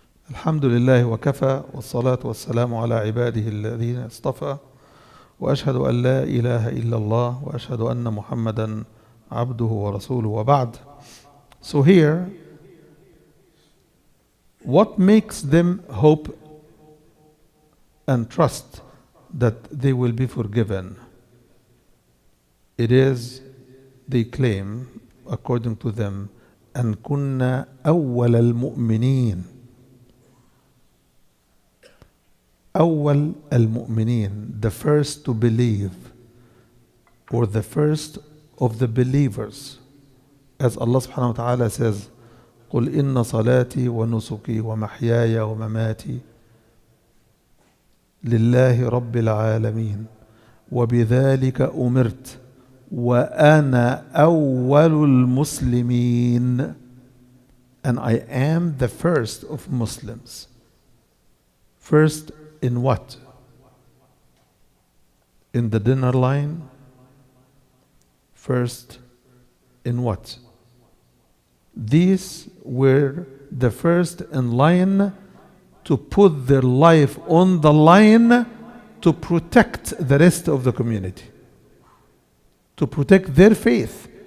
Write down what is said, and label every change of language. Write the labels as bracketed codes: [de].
[ar] الحمد لله وكفى والصلاة والسلام على عباده الذين اصطفى وأشهد أن لا إله إلا الله وأشهد أن محمدا عبده ورسوله وبعد. [en] So here, what makes them hope and trust that they will be forgiven? It is, they claim, according to them, [ar] أن كنا أول المؤمنين. أول المؤمنين, [en] the first to believe, or the first of the believers. As Allah subhanahu wa ta'ala says, [ar] قل إن صلاتي ونسكي ومحياي ومماتي لله رب العالمين وبذلك أمرت وأنا أول المسلمين. [en] And I am the first of Muslims. First in what? In the dinner line? First in what? These were the first in line to put their life on the line to protect the rest of the community, to protect their faith.